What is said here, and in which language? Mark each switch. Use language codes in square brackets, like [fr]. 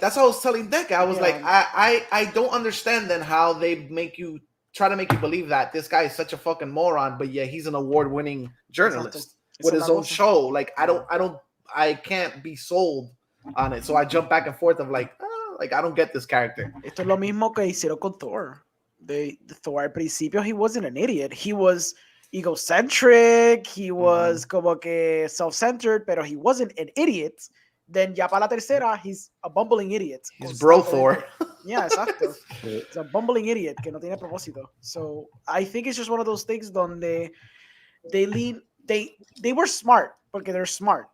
[en] That's what I was telling Deca. I was like, I don't understand then how they try to make you believe that this guy is such a fucking moron, but yeah, he's an award-winning journalist with his own show. Like I can't be sold on it. So I jump back and forth of like I don't get this character. [es] Esto es lo mismo que hicieron con Thor. [en] The Thor [es] al principio, [en] he wasn't an idiot. He was egocentric. He was [es] como que [en] self-centered, [es] pero [en] he wasn't an idiot. Then [es] ya para la tercera, [en] he's a bumbling idiot. He's bro Thor. Yeah, exacto. He's a bumbling idiot [es] que no tiene propósito. [en] So I think it's just one of those things [es] donde [en] they were smart, [es] porque [en] they're smart.